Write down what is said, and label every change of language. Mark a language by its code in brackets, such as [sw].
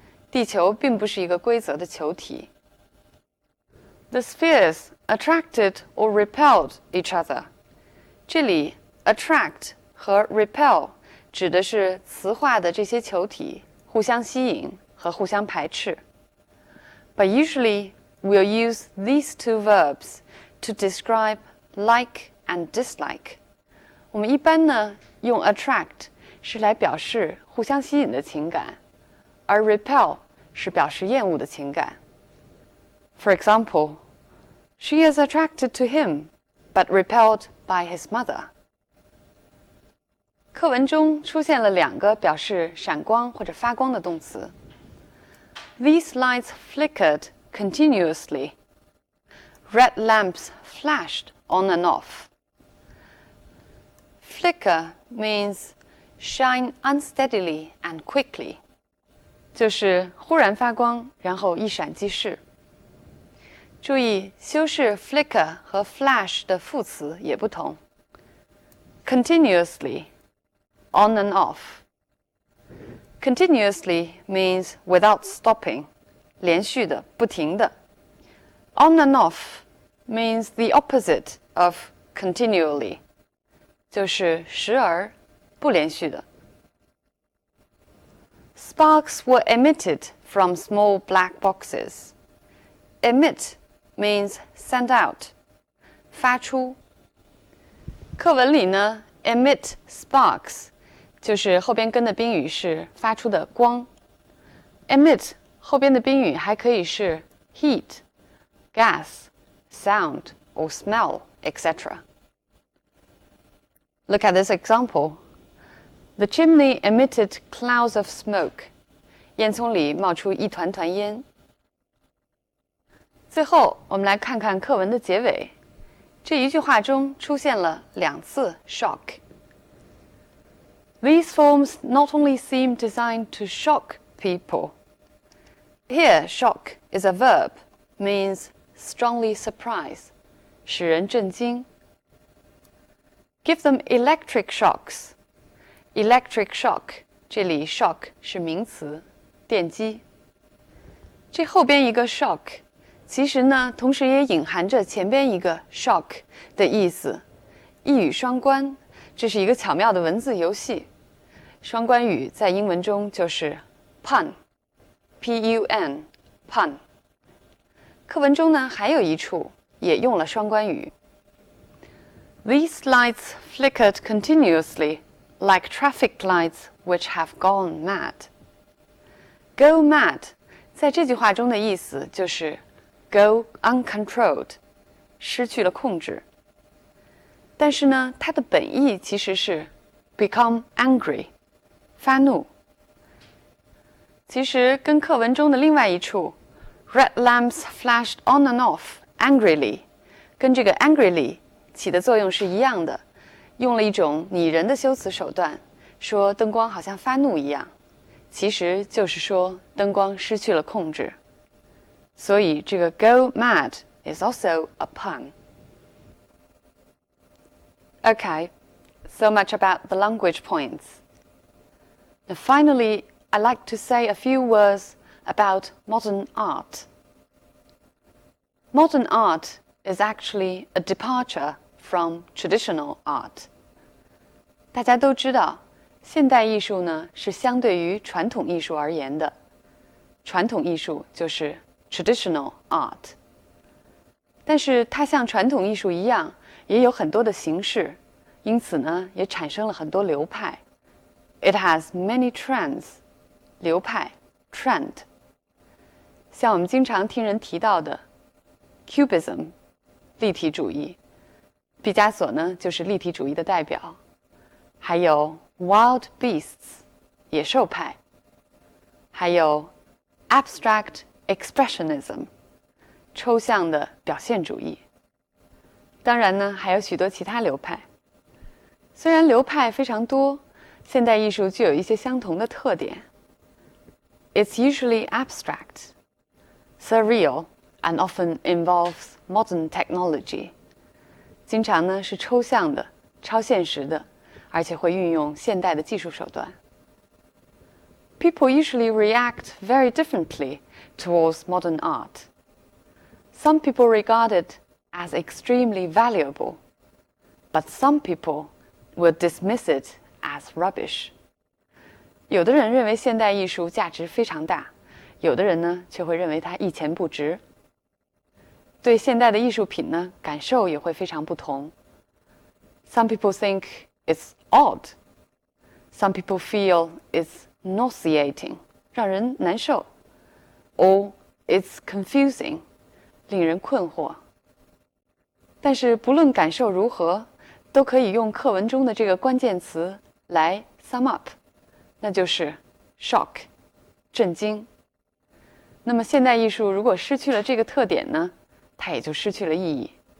[zh] 地球并不是一个规则的球体。 [en] The spheres attracted or repelled each other. [zh] 这里 attract 和 repel 指的是磁化的这些球体互相吸引和互相排斥。 [en] But usually we'll use these two verbs to describe like and dislike. [zh] 我们一般呢用 attract 是来表示互相吸引的情感，而 repel 是表示厌恶的情感。 [en] For example, she is attracted to him, but repelled by his mother. [zh] 课文中出现了2个表示闪光或者发光的动词。 [en] These lights flickered continuously. Red lamps flashed on and off. Flicker means shine unsteadily and quickly. [zh] 就是忽然发光，然后一闪即逝。注意，修饰 flicker 和 flash 的副词也不同。 [en] Continuously, on and off. Continuously means without stopping, [zh] 连续的，不停的。 [en] On and off means the opposite of continually, [zh] 就是时而，不连续的。 [en] Sparks were emitted from small black boxes. Emit means send out, [zh] 发出。课文里呢 emit sparks 就是后边跟的宾语是发出的光。 emit 后边的宾语还可以是 [en] heat, gas, sound or smell, etc. Look at this example. The chimney emitted clouds of smoke. [zh] 烟囱里冒出一团团烟。最后，我们来看看课文的结尾。这一句话中出现了2次 shock. [en] These forms not only seem designed to shock people. Here, shock is a verb, means strongly surprise, [zh] 使人震惊。 [en] Give them electric shocks. Electric shock, [zh] 这里 shock 是名词，电击。这后边一个 shock其实呢，同时也隐含着前边一个 shock 的意思，一语双关。这是一个巧妙的文字游戏。双关语在英文中就是 pun, P-U-N, pun。课文中呢，还有一处也用了双关语。 These lights flickered continuously, like traffic lights which have gone mad. Go mad 在这句话中的意思就是 [en] go uncontrolled, [zh] 失去了控制。但是呢，它的本意其实是 [en] become angry, [zh] 发怒。其实跟课文中的另外一处 [en] red lamps flashed on and off angrily [zh] 跟这个 angrily 起的作用是一样的，用了一种拟人的修辞手段，说灯光好像发怒一样，其实就是说灯光失去了控制。所以这个 [en] go mad is also a pun. Okay, so much about the language points. Now finally, I'd like to say a few words about modern art. Modern art is actually a departure from traditional art. [zh] 大家都知道，现代艺术呢是相对于传统艺术而言的。传统艺术就是 traditional art. 但是它像传统艺术一样，也有很多的形式，因此呢，也产生了很多流派。 [en] It has many trends. 流派 trend. [zh] 像我们经常听人提到的 Cubism 立体主义，毕加索呢就是立体主义的代表，还有 Wild Beasts 野兽派，还有 Abstract Expressionism 抽象的表现主义。当然呢，还有许多其他流派。虽然流派非常多，现代艺术具有一些相同的特点。 [en] It's usually abstract, surreal, and often involves modern technology. [zh] 经常呢是抽象的、超现实的，而且会运用现代的技术手段。 [en] People usually react very differently towards modern art. Some people regard it as extremely valuable, but some people will dismiss it as rubbish. [zh] 有的人认为现代艺术价值非常大，有的人呢却会认为它一钱不值。对现代的艺术品呢，感受也会非常不同。 [en] Some people think it's odd. Some people feel it's nauseating, [zh] 让人难受。 [en] Or it's confusing, [zh] 令人困惑。但是不论感受如何，都可以用课文中的这个关键词来 [en] sum up， [zh] 那就是 shock， 震惊。那么现代艺术如果失去了这个特点呢，它也就失去了意义。